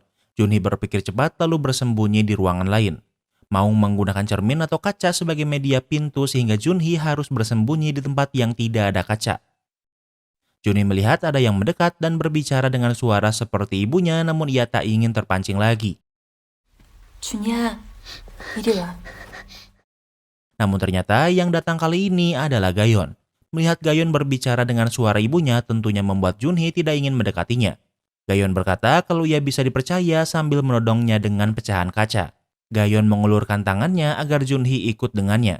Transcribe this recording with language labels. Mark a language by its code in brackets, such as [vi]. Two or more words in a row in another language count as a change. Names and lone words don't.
[id] Junhee berpikir cepat lalu bersembunyi di ruangan lain. Maung menggunakan cermin atau kaca sebagai media pintu sehingga Junhee harus bersembunyi di tempat yang tidak ada kaca. Junhee melihat ada yang mendekat dan berbicara dengan suara seperti ibunya namun ia tak ingin terpancing lagi. [ko] 준이야, 이리 와. [id] Namun ternyata yang datang kali ini adalah Gayon. Melihat Gayon berbicara dengan suara ibunya tentunya membuat Junhee tidak ingin mendekatinya. Gayon berkata kalau ia bisa dipercaya sambil menodongnya dengan pecahan kaca. Gayon mengulurkan tangannya agar Junhee ikut dengannya.